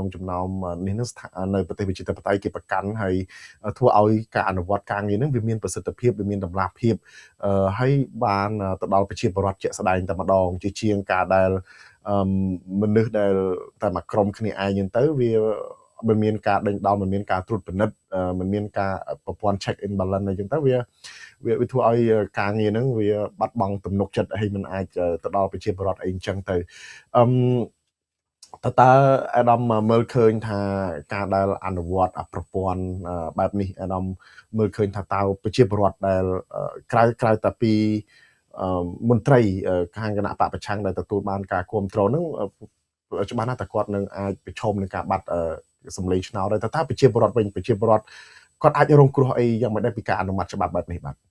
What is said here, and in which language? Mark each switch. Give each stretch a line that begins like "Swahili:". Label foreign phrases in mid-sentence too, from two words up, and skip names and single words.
Khmer: ចំណោមនេះនឹងនៅប្រទេសប្រជាធិបតេយ្យគេប្រកាន់ហើយធ្វើឲ្យការអនុវត្តការងារនឹងវាមានប្រសិទ្ធភាពវាមានតម្លាភាពហើយបានទៅដល់ប្រជាពលរដ្ឋជាក់ស្ដែងតែម្ដងជាជាងការដែលមនុស្សដែលតែមួយក្រុមគ្នាឯងហ្នឹងទៅវាមិនមានការដេញដោលមិនមានការត្រួតពិនិត្យមិនមានការប្រព័ន្ធ
English: check in balance
Khmer: អីចឹងទៅវាធ្វើឲ្យការងារហ្នឹងវាបាត់បង់ទំនុកចិត្តហើយមិនអាចទៅដល់ប្រជាពលរដ្ឋអីចឹងទៅ តើអាដាមមើលឃើញថាការដែលអនុវត្តប្រព័ន្ធបែបនេះអាដាមមើលឃើញថាតើប្រជាពលរដ្ឋដែលក្រៅតែពីមន្ត្រីខាងគណៈបកប្រឆាំងដែលទទួលបានការគ្រប់គ្រងហ្នឹងច្បាស់ណាស់តែគាត់នឹងអាចប្រឈមនឹងការបាត់សម្លេងឆ្នោតដែរតើប្រជាពលរដ្ឋវិញប្រជាពលរដ្ឋគាត់អាចរងគ្រោះអីយ៉ាងម៉េចដែរពីការអនុម័តច្បាប់បែបនេះបាទ